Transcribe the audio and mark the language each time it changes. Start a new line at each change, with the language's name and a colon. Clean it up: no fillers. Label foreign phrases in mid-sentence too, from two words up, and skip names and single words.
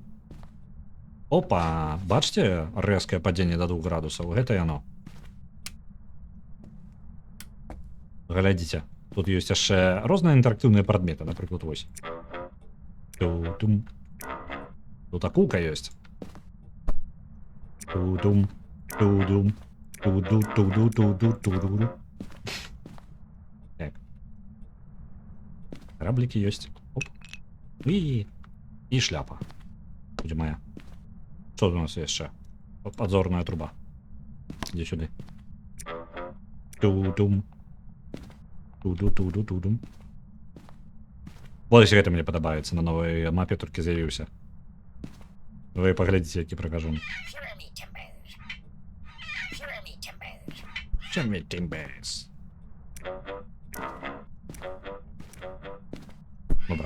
Belarusian: Опа, бачите, рэзкае падзенне до 2 градусаў, гэта яно. Глядзіце, тут ёсць яшчэ розныя інтэрактыўныя прадметы, напрыклад, вось. Ту-тум. Тут акулка ёсць. Ту-дум, ту-дум, ту-ду-ту-ду-ту-ду-ту-ду. Так. Кораблікі ёсць. Оп. І шляпа. Будзе моя.
Russian: Что у нас яшчэ? Подзорная труба. Иди сюда. Ту-дум. Ту-ду-ту-ду-ту-дум.
Belarusian: Вот гэта мне падабаецца на новай мапе, толькі з'явіўся. Вы паглядзіце, які прыгажун. Jeremy Timbers. Добра.